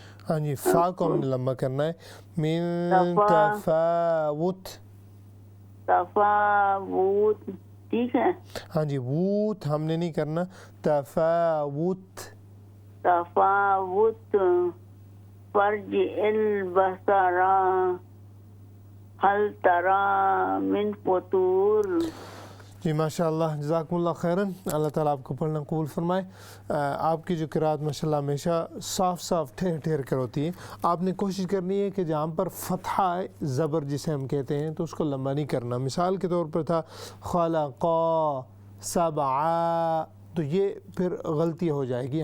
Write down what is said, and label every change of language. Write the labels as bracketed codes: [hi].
[ur] ہاں جی، فا کو ہم نے لمبا کرنا ہے. [ar] من تفاوت. [ur] تفاوت ٹھیک ہے. ہاں جی، ووت ہم نے نہیں کرنا. [ar] تفاوت. تفاوت. فرجع البصر هل ترى من فطور. [ur] جی ماشاء اللہ، جزاکم اللہ خیراً. اللہ تعالیٰ آپ کو پڑھنا قبول فرمائے. آپ کی جو قرات ماشاء اللہ ہمیشہ صاف ٹھہر کر ہوتی ہے. آپ نے کوشش کرنی ہے کہ جہاں پر فتحہ زبر جسے ہم کہتے ہیں تو اس کو لمبا نہیں کرنا. مثال کے طور پر تھا [ar] خلقا سبع، [ur] تو یہ پھر غلطی ہو جائے گی.